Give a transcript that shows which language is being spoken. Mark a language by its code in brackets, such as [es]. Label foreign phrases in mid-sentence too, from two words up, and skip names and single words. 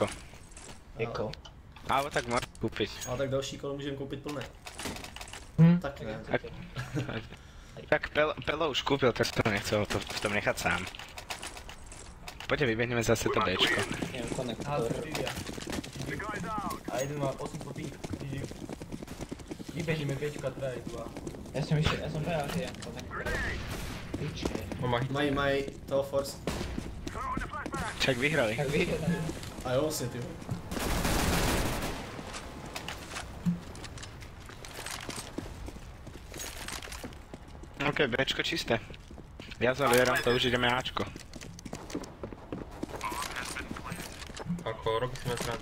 [cs] Jako. [sk] Alebo tak môžem kúpiť. [cs] Ale tak další kolo můžeme koupit plné. Tak ne. [sk] Tak Pelo už kúpil, tak som nechcel to v tom nechať sám. Poďte, vybehneme zase to Bčko. Neviem, Aha, konektor. to štyria. [en] The guy's out. [sk] A jeden má 800 ping. Vybehneme Bčka, teda je tu a... Ja som povedal, že je konektor. Piče. On má hit. [cs] Mají toho force. [en] Throwing the flashbang. [sk] Však vyhrali. Tak vyhrali. [cs] A jo, vlastně ty. [sk] OK, Bčko čisté. Ja zavieram, to už ideme Ačko. Ako robí si na srandu.